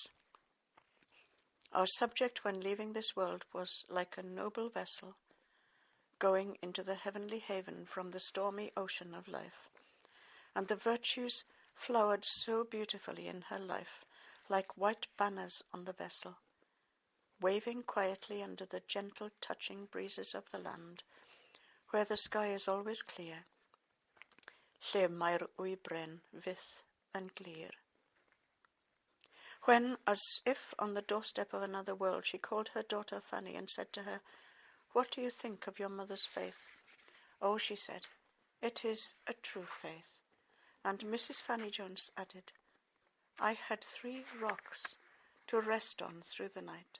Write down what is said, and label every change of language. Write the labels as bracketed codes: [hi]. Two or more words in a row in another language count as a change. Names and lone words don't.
[en] Our subject when leaving this world was like a noble vessel going into the heavenly haven from the stormy ocean of life, and the virtues flowered so beautifully in her life, like white banners on the vessel, waving quietly under the gentle touching breezes of the land, where the sky is always clear. [cy] Lle mae'r wybren fyth yn glir. [en] When, as if on the doorstep of another world, she called her daughter Fanny and said to her, "What do you think of your mother's faith?" "Oh," she said, "it is a true faith." And Mrs. Fanny Jones added, "I had 3 rocks to rest on through the night."